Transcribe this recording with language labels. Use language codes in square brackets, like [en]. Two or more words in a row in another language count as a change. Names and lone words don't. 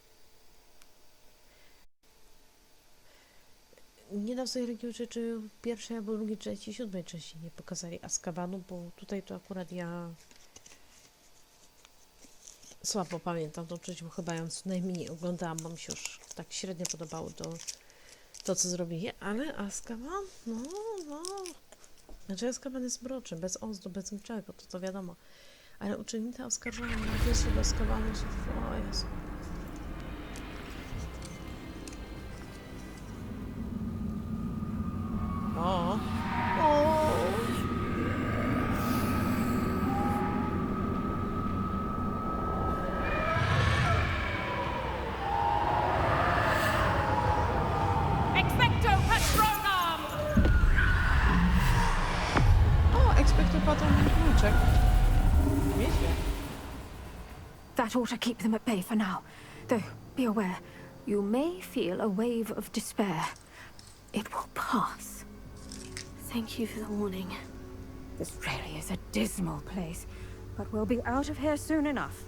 [pl] Nie dam sobie ręki uczyć, czy w pierwszej, albo drugiej, trzeciej, siódmej części nie pokazali Azkabanu, bo tutaj to akurat ja słabo pamiętam tą część, bo chyba ją co najmniej oglądałam, bo mi się już tak średnio podobało to co zrobili, ale Azkaban, no. Znaczy Azkaban jest mroczny, bez oczu, bez niczego, to wiadomo. Ale uczennica oskarżona na wysłu do Azkabanu, o Jezu. O! Expecto Patronum! O, Expecto Patronum kluczek. Nieźle. [en] That ought to keep them at bay for now. Though, be aware, you may feel a wave of despair. It will pass. Thank you for the warning. This really is a dismal place, but we'll be out of here soon enough.